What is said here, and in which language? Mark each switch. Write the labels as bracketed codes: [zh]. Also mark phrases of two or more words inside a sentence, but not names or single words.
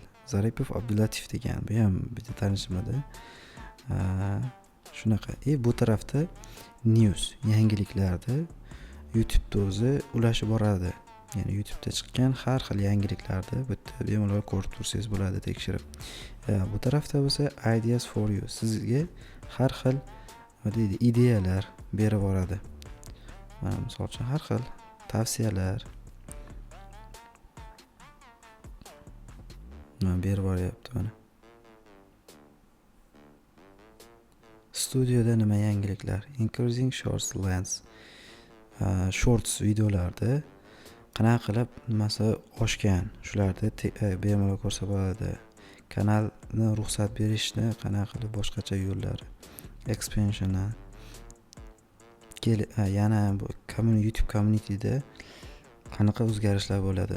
[uz] Zaripov Abdulatif degan. Bu ham bitta tanishimda. Shunaqa. Bu tarafda news, yangiliklarda YouTube'da o'zi ulashib boradi. Ya'ni YouTube'da chiqqan har xil yangiliklarni bu yerda bemalol ko'rib tursangiz bo'ladi, tekshirib. Bu tarafda bo'lsa [en] ideas for you. [uz] Sizga har xil ideyalar berib boradi. Mana misol uchun har xil tavsiyalar, Mana berib boryapti mana. Studioda nima yangiliklar? [en] Increasing shorts length. [uz] Shorts videolarda qanaqa qilib nimasi oshgan, shularni bemalol ko'rsa bo'ladi. Kanalni ruxsat berishni qanaqa qilib boshqacha yo'llari. Expansion. Yana bu YouTube communityda qanaqa o'zgarishlar bo'ladi.